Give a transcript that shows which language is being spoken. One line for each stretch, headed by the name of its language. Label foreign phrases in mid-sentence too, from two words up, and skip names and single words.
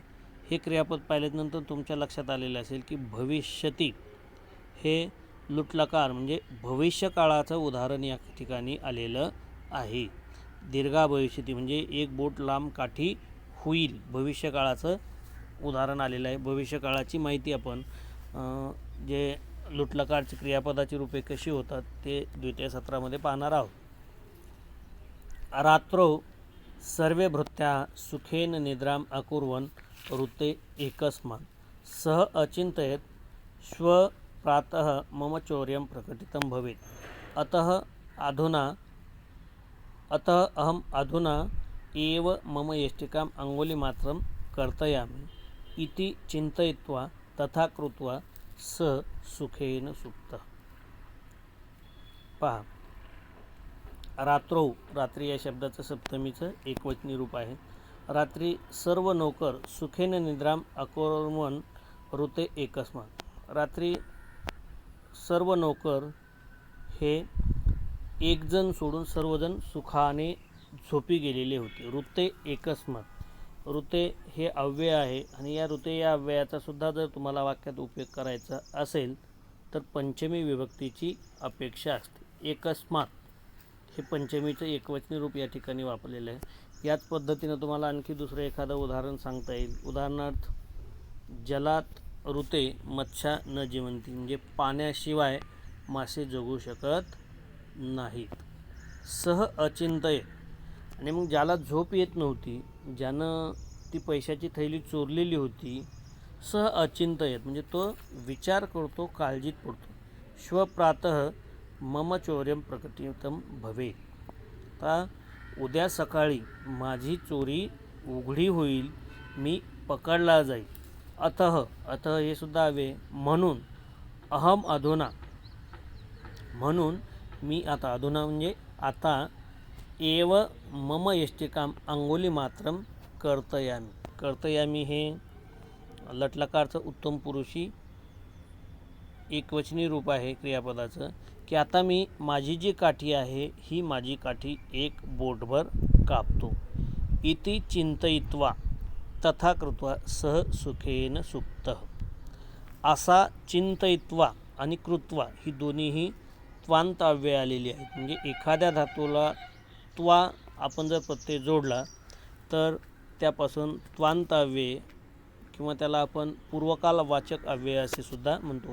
Marathi: हे क्रियापद पाहिल्यानंतर तुमच्या लक्षात आलेलं असेल की भविष्यती हे लुटलकार म्हणजे भविष्यकाळाचं उदाहरण या ठिकाणी आलेलं आहे.
Sanskrit: दीर्घा भविष्यती
Marathi: म्हणजे एक बोट लांब काठी होईल, भविष्यकाळाचं उदाहरण आलेलं आहे. भविष्यकाळाची माहिती आपण जे लुटलकारची क्रियापदाची रूपे कशी होतात ते द्वितीय सत्रामध्ये पाहणार आहोत.
Sanskrit: रात्रौ सर्वे भृत्याः सुखेन निद्राम अकुर्वन् ऋते एकस्मात् सः अचिन्तयत् श्व प्रातः मम चौर्यं प्रकटितं भवेत् अतः अहम अधुना एव मम यष्टिकाम् अंगुलिमात्रं कर्तयामि इति चिन्तयित्वा तथा कृत्वा स सुखेन सुप्तः.
Marathi: पहा, रात्रौ, रात्री या शब्दाचं सप्तमीचं एकवचनी रूप आहे. रात्री सर्व नौकर
Sanskrit: सुखेन निद्राम अकुर्वन् ऋते एकस्मात्,
Marathi: रात्री सर्व नौकर हे एक जण सोडून सर्वजण सुखाने झोपी गेलेले होते.
Sanskrit: ऋते एकस्मात्,
Marathi: ऋते हे अव्यय आहे आणि या ऋते या अव्ययाचा सुद्धा जर तुम्हाला वाक्यात उपयोग करायचा असेल तर पंचमी विभक्तीची अपेक्षा असते. एकस्मात् हे पंचमीचं एकवचनी रूप या ठिकाणी वापरलेलं आहे. याच पद्धतीनं तुम्हाला आणखी दुसरं एखादं उदाहरण सांगता येईल. उदाहरणार्थ,
Sanskrit: जलात ऋते मत्स्या न जीवंती,
Marathi: म्हणजे पाण्याशिवाय मासे जगू शकत नाहीत.
Sanskrit: सह अचिंतयेत.
Marathi: आणि मग ज्याला झोप येत नव्हती, ज्यानं ती पैशाची थैली चोरलेली होती,
Sanskrit: सह अचिंतयेत
Marathi: म्हणजे तो विचार करतो, काळजीत पडतो.
Sanskrit: श्वप्रातः मम चौर्यं प्रकटितं भवेत्.
Marathi: आता उद्या सकाळी माझी चोरी उघडी होईल, मी पकडला जाईल. अतः हे सुद्धा हवे. म्हणून
Sanskrit: अहम अधुना,
Marathi: म्हणून मी आता, अधुना म्हणजे आता,
Sanskrit: एव मम यष्टिकाम अंगुली मात्रम कर्तयामी.
Marathi: कर्तयामी हे लटलकारचं उत्तम पुरुषी एकवचनी रूप आहे क्रियापदाचं, की आता मी माझी जी काठी आहे ही माझी काठी एक बोटभर कापतो.
Sanskrit: इति चिंतयित्वा तथा कृत्वा सह सुखेन सुप्तः.
Marathi: असा चिंतयित्वा आणि कृत्वा ही दोन्हीही त्वांताव्यय आलेली आहेत. म्हणजे एखाद्या धातूला त्वा आपण जर प्रत्यय जोडला तर त्यापासून त्वांताव्यय किंवा त्याला आपण पूर्वकाल वाचक अव्यय असे सुद्धा म्हणतो.